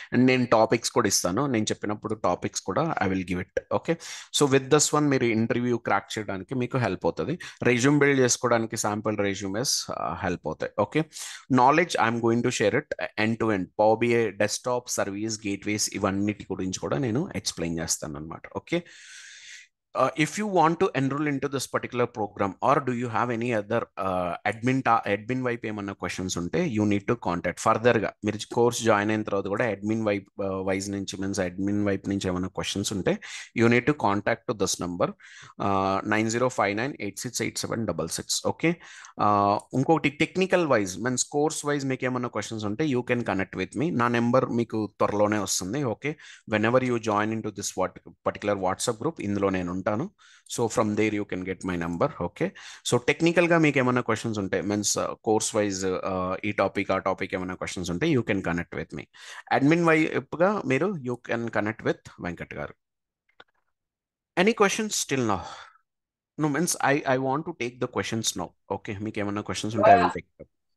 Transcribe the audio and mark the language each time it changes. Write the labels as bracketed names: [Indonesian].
[Telugu] And నేను topics కూడా ఇస్తాను, నేను చెప్పినప్పుడు టాపిక్స్ కూడా [English] I will give it. [Telugu] Okay, so with thus one మీరు ఇంటర్వ్యూ క్రాక్ చేయడానికి మీకు హెల్ప్ అవుతుంది. రెజ్యూమ్ బిల్డ్ చేసుకోవడానికి శాంపుల్ రెజ్యూమేస్ హెల్ప్ అవుతాయి. Okay, [English] Knowledge I'm going to share it end to end. [Telugu] Power BI desktop, service, gateways, ఇవన్నిటి గురించి కూడా నేను ఎక్స్ప్లెయిన్ చేస్తాను అనమాట. [English] okay, if you want to enroll into this particular program or do you have any other admin [Telugu] వైపు ఏమన్నా questions ఉంటే [English] you need to contact further గా. [Telugu] మీరు కోర్స్ జాయిన్ అయిన తర్వాత కూడా అడ్మిన్ వైజ్ నుంచి మీన్స్ అడ్మిన్ వైపు నుంచి ఏమైనా క్వశ్చన్స్ ఉంటే [English] you need to contact to this number 9059868766. [Telugu] Okay, ఇంకొకటి technical wise means course wise మీకు ఏమన్నా క్వశ్చన్స్ ఉంటే [English] You can connect with me. [Telugu] నా నెంబర్ మీకు త్వరలోనే వస్తుంది. Okay, [English] whenever you join into this particular WhatsApp group, [Telugu] ఇందులో నేను ఉంటాను. [English] So from there you can get my number. [Telugu] Okay, so టెక్నికల్గా మీకు ఏమైనా క్వశ్చన్స్ ఉంటే మీన్స్ కోర్స్ వైజ్ ఈ టాపిక్ ఆ టాపిక్ ఏమైనా క్వశ్చన్స్ ఉంటే you can connect with మీ. [English] Admin వైపుగా మీరు you can connect with Venkat garu. Any questions still now? No, means I want to take the questions now. Okay, [Telugu] మీకు ఏమైనా క్వశ్చన్స్ ఉంటే [English] I will take them.